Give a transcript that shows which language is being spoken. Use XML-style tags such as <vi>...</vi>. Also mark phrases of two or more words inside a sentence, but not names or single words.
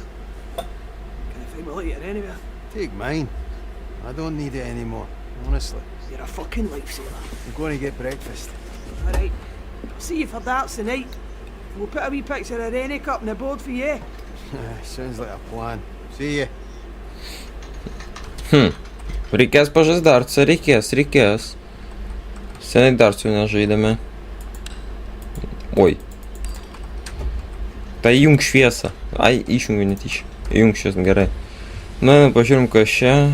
<en>Can I find my lighter anywhere? Take mine. I don't need it anymore, honestly. You're a fucking lifesaver. I'm going to get breakfast. Alright, I'll see you for darts tonight. We'll put a wee picture of Rennick up on the board for you. Sounds like a plan. See ya.</en> <lt>Reikės pažast dartsą, reikės. Seniai dartsų nežaidėme. Oi. Tai įjung šviesą. Ai, išjungiu netyčia. Įjung šviesą, gerai. Na, pažiūrim, kas čia.</lt>